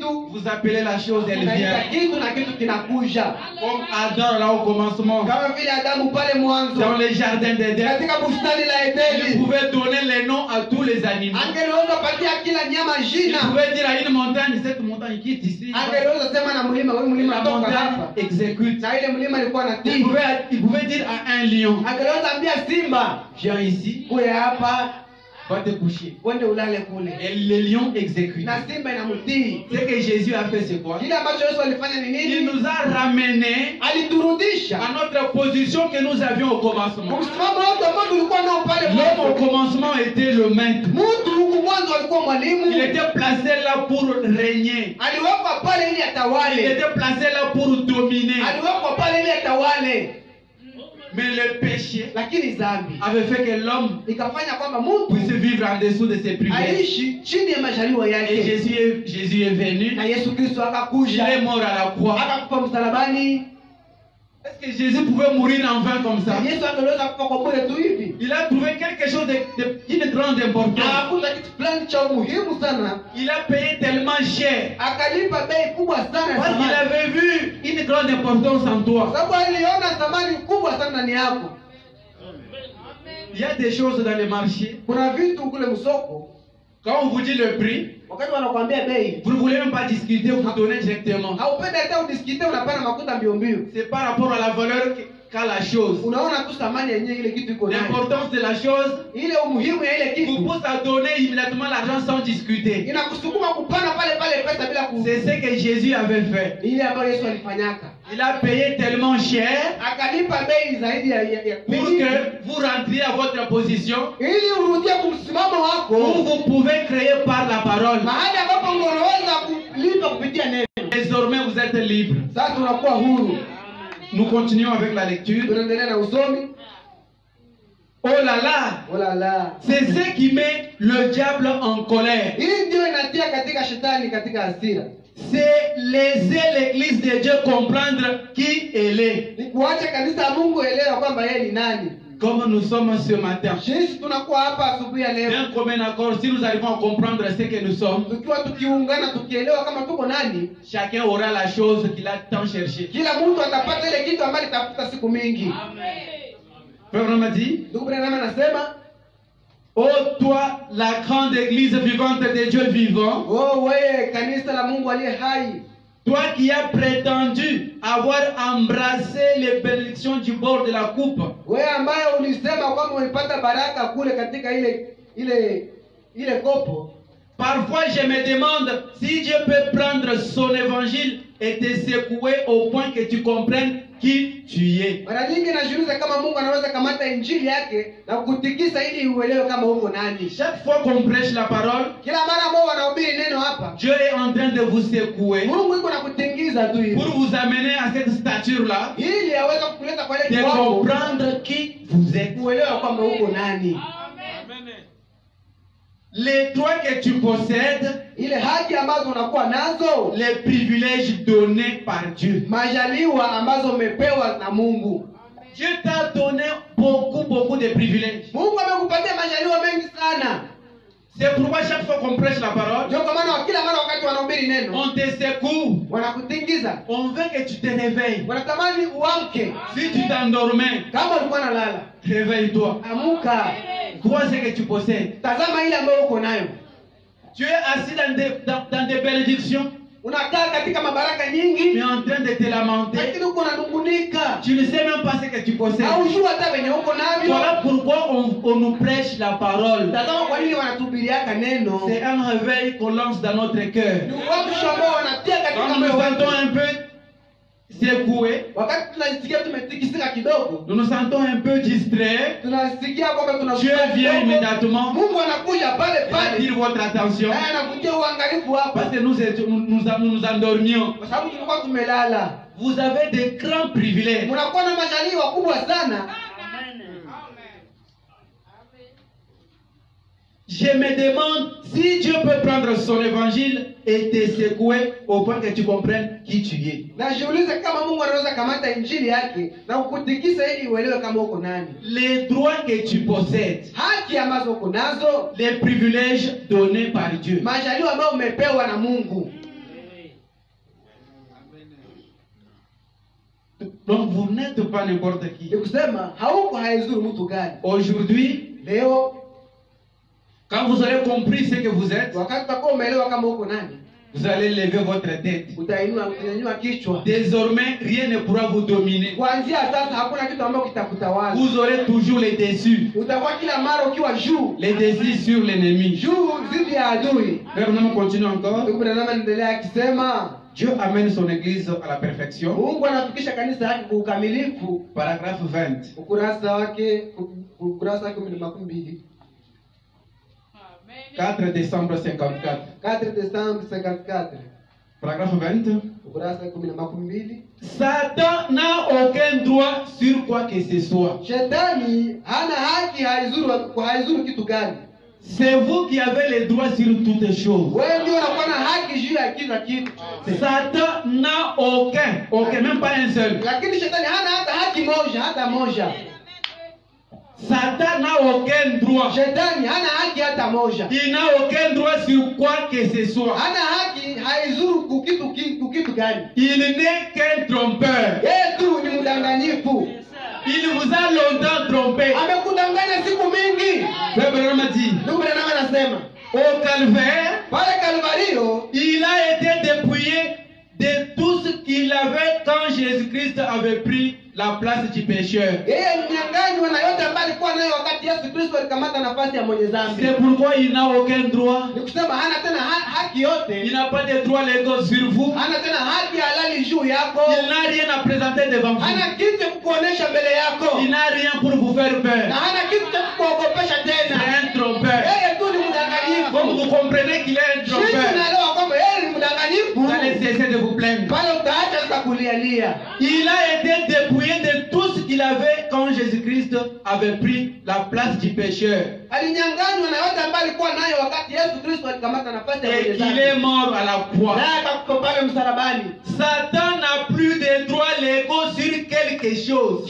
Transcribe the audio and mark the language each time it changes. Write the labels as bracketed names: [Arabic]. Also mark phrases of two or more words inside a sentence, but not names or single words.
[French] vous appelez la chose, elle [Swahili] unaita [French] vient. [Swahili] kitu na kitu kinakuja, [French] Comme Adam là au commencement, [Swahili] kama vile Adamu pale mwanzo [French] dans le jardin d'Éden, [Swahili] katika bustani la [French] il [Swahili] Edeni, [French] pouvait donner les noms à tous les animaux. [Swahili] angeliweza patia kila nyama [French] Il [Swahili] jina, [French] pouvait dire à une montagne, cette montagne quitte ici. [Swahili] angeliweza sema na mlima, wewe mlima [French] La [Swahili] toka [French] montagne [Swahili] hapa, [French] exécute. [Swahili] na ile mlima ilikuwa na [French] Il [Swahili] tii. [French] pouvait dire à un lion, [Swahili] Angeliweza ambia simba, [French] viens ici, [Swahili] kuya hapa, [French] va te coucher. [Swahili] wende ulale kule, [French] Et le lion exécute. [Swahili] na simba inamtii. [French] Ce que Jésus a fait, c'est quoi? [Swahili] Kile ambacho Yesu alifanya ni [French] Il [Swahili] nini? [French] nous a ramenés [Swahili] Aliturudisha [French] à notre position que nous avions au commencement. [Swahili] msimamo wote ambao tulikuwa nao pale [French] L'homme au [Swahili] mwanzo. [French] commencement était le maître. [Swahili] Mtu huku mwanzo alikuwa [French] Il [Swahili] mwalimu, [French] était placé là pour régner. [Swahili] aliwekwa pale ili [French] Il [Swahili] atawale, [French] était placé là pour dominer. [Swahili] aliwekwa pale ili atawale, [French] Mais le péché [Swahili] lakini dhambi [French] avait fait que l'homme [Swahili] ikafanya kwamba mtu [French] puisse vivre en dessous de ses privilèges. [Swahili] aishi chini ya majaliwa [French] Et [Swahili] yake, [French] Jésus est venu. [Swahili] na Yesu Kristo [French] Il est [Swahili] akakuja [French] mort à la croix. [Swahili] akakufa msalabani. [French] Est-ce que Jésus pouvait mourir en vain comme ça? [Swahili] Yesu angeweza kufa kwa bure tu hivi? [French] Il a trouvé quelque chose d'une grande importance. [Swahili] Akakuta kitu fulani cha umuhimu sana, [French] Il a payé tellement cher. [Swahili] akalipa bei kubwa sana ya [French] Parce qu'il [Swahili] thamani, [French] avait vu une grande importance en toi. [Swahili] sababu aliona thamani kubwa sana ndani yako. [French] Il y a des choses dans le marché. [Swahili] Kuna vitu kule msoko, [French] Quand on vous dit le prix, [Swahili] wakati wanakuambia bei, [French] vous ne voulez même pas discuter, vous donnez directement. [Swahili] haupendi hata udiskite, unapana makuta mbio mbio. [French] C'est par rapport à la valeur qu'a la chose. [Swahili] Unaona tu thamani yenyewe ile kitu iko nayo. [French] L'importance de la chose [Swahili] Ile umuhimu ya ile [French] vous [Swahili] kitu [French] pousse à donner immédiatement l'argent sans discuter. [Swahili] inakusukuma kupana pale pale pesa bila ku. [French] C'est ce que Jésus avait fait. [Swahili] Ile ambayo Yesu alifanyaka. [French] Il a payé tellement cher [Swahili] Akalipa bei zaidi ya [French] pour que vous rentriez à votre position [Swahili] ili urudie kumsimamo [French] où [Swahili] wako [French] vous pouvez créer par la parole. [Swahili] mahali ambapo unaweza kulipa kupitia neno. [French] Désormais, vous êtes libre. [Swahili] Sasa unakuwa huru. [French] Nous continuons avec la lecture. [Swahili] Tunaendelea na usomi. [French] Oh là là, Oh là là. c'est ce qui met le diable en colère. [Swahili] Hii ndio inatia katika shetani katika hasira. [French] C'est laisser l'église de Dieu comprendre qui elle est. [Swahili] Ni kuacha kanisa la Mungu elewa kwamba yeye ni nani. [French] Comme nous sommes ce matin. [Swahili] Sisi tunakuwa hapa asubuhi ya leo. [French] D'un commun accord, si nous arrivons à comprendre ce que nous sommes, [Swahili] Tukiwa tukiungana tukielewa kama tuko nani, [French] chacun aura la chose qu'il a tant cherché. [Swahili] kila mtu atapata ile kitu ambacho tafuta siku mingi. [French] Frère Branham dit, [Swahili] Ndugu Branham anasema, [French] ô toi, la grande église vivante de Dieu vivant, [Swahili] "Oh wewe kanisa la Mungu aliye hai, [French] toi qui as prétendu avoir embrassé les bénédictions du bord de la coupe, [Swahili] wewe ambaye ulisema kwamba ulipata baraka kule katika ile kopo." [French] parfois je me demande si Dieu peut prendre son évangile et te secouer au point que tu comprennes qui tu es. [Swahili] Mara nyingi najiuliza kama Mungu anaweza kamata injili yake na kukutikisa ili uelewe kama uko nani. [French] Chaque fois qu'on prêche la parole, [Swahili] Kila mara ambao wanahubiri neno hapa, [French] Dieu est en train de vous secouer [Swahili] Mungu yuko na kutingiza tu hivi [French] pour vous amener à cette stature-là, [Swahili] ili aweze kukuleta kwa ile [French] de [Swahili] kiwango [French] comprendre qui vous êtes. [Swahili] uelewe kwamba uko nani. [French] Les droits que tu possèdes, [Swahili] Ile haki ambazo unakuwa nazo, [French] les privilèges donnés par Dieu. [Swahili] majaliwa ambazo umepewa na Mungu. [French] Dieu t'a donné beaucoup de privilèges. [Swahili] Mungu amekupatia majaliwa mengi sana. [French] C'est pourquoi chaque fois qu'on prêche la parole, [Swahili] Ndio kwa maana kila mara wakati wanahubiri neno, [French] on te secoue. [Swahili] wanakutingiza. [French] On veut que tu te réveilles. [Swahili] Wanatamani uamke. [French] Si tu t'endormais, [Swahili] Kama ulikuwa unalala, [French] réveille-toi. [Swahili] amuka. [French] Vois ce que tu possèdes. [Swahili] Tazama ile ambayo uko nayo. [French] Tu es assis dans des bénédictions, [Swahili] Unakaa katika mabaraka nyingi, [French] mais en train de te lamenter. [Swahili] lakini uko unanungunika. [French] Tu ne sais même pas ce que tu possèdes. [Swahili] Haujui hata venye uko navyo. [French] Voilà pourquoi on nous prêche la parole. [Swahili] Tazama kwa nini wanatuhubiriaka neno. [French] C'est un réveil qu'on lance dans notre cœur. [Swahili] Ni watu ambao wanatia katika [French] Quand nous [Swahili] moyo [French] nous sentons [Swahili] wetu. [French] un peu secoués, [Swahili] Wakati tunasikia tumetikisika kidogo, [French] nous nous sentons un peu distraits, [Swahili] tunasikia kwamba [French] Dieu [Swahili] tunashuka [French] vient [Swahili] kidogo. [French] immédiatement [Swahili] Mungu anakuja pale pale. [French] attirer votre attention [Swahili] Naye anakutia uangalifu hapa. [French] parce que nous endormions. [Swahili] Kwa sababu tulikuwa tumelala. [French] Vous avez de grands privilèges. [Swahili] Mnakuwa na majaliwa kubwa sana. [French] Je me demande si Dieu peut prendre son évangile et te secouer au point que tu comprennes qui tu es. [Swahili] Najiuliza kama Mungu anaweza kamata injili yake na kukutikisa ili uelewe kama uko nani. [French] Les droits que tu possèdes, [Swahili] Haki ambazo uko nazo, [French] les privilèges donnés par Dieu. [Swahili] majaliwa ambayo umepewa na Mungu. [French] Donc vous n'êtes pas n'importe qui. [Swahili] Ni kusema hauko haizuru mtu gani. [French] Aujourd'hui, [Swahili] Leo [French] quand vous aurez compris ce que vous êtes, [Swahili] wakati utakuwa umeelewa kama uko nani, [French] vous allez lever votre tête. [Swahili] utanyanyua kichwa. [French] Désormais, rien ne pourra vous dominer. [Swahili] Kuanzia sasa hakuna kitu ambacho kitakutawala. [French] Vous aurez toujours les dessus. [Swahili] Utakuwa kila mara ukiwa juu. [French] Les dessus sur l'ennemi. [Swahili] Juu zidi ya adui. [French] Frère, nous continuons encore. [Swahili] Ndugu Branham anaendelea akisema, [French] Dieu amène son église à la perfection. [Swahili] Mungu anafikisha kanisa yake kwa ukamilifu. [French] Paragraphe 20. [Swahili] Ukurasa wake 12. [French] 4 décembre 54. [Swahili] 4 Desemba 54. [French] Paragraphe 20. [Swahili] Ukurasa 12. [French] Satan n'a aucun droit sur quoi que ce soit. [Swahili] Shetani hana haki haizuru kitu gani? [French] C'est vous qui avez les droits sur toutes choses. [Swahili] Wewe ndio unakuwa na haki juu ya kila kitu. [French] Satan n'a aucun, même pas un seul. [Swahili] Lakini shetani hana hata haki moja. [French] Satan n'a aucun droit. [Swahili] Shetani hana haki hata moja. [French] Il n'a aucun droit sur quoi que ce soit. [Swahili] Hana haki haizuru kitu gani? [French] Il n'est qu'un trompeur. [Swahili] Yeye tu ni mdanganyifu. [French] Il vous a longtemps trompé. [Swahili] Amekudanganya siku mingi. [French] Frère Branham dit, [Swahili] Ndugu Branham anasema, [French] Au calvaire, [Swahili] pale Kalvario [French] il a été dépouillé de tout ce qu'il avait quand Jésus-Christ avait pris la place du pécheur. [Swahili] yeye mnyang'anywa na yote ambayo alikuwa nayo wakati Yesu Kristo alikamata nafasi ya mwenye dhambi. [French] C'est pourquoi il n'a aucun droit. [Swahili] Ni kusema hana tena haki [French] Il [Swahili] yote, [French] n'a pas de droit légaux sur vous. [Swahili] hana tena haki halali juu yako, [French] Il n'a rien à présenter devant vous. [Swahili] hana kitu cha kukuonesha mbele yako, [French] Il n'a rien pour vous faire [Swahili] na [French] peur. [Swahili] hana kitu cha kukuogopesha [French] C'est [Swahili] tena. [French] un trompeur. [Swahili] Yeye tu ni [French] Comme [Swahili] mdanganyifu. [French] vous comprenez qu'il est un [Swahili] Sisi [French] trompeur, [Swahili] tunaelewa kwamba yeye ni [French] vous allez [Swahili] mdanganyifu, [French] cesser de vous plaindre. [Swahili] pale utaacha sasa kulialia. [French] Il a été dépouillé de tout ce qu'il avait quand Jésus-Christ avait pris la place du pécheur. [Swahili] Alinyang'anywa na yote ambayo alikuwa nayo wakati Yesu Kristo alikamata nafasi ya [French] Et [Swahili] mwenye [French] qu'il [Swahili] dhambi. [French] est mort à la croix. [Swahili] Naye akakufa pale msalabani. [French] Satan n'a plus de droits légaux sur quelque chose.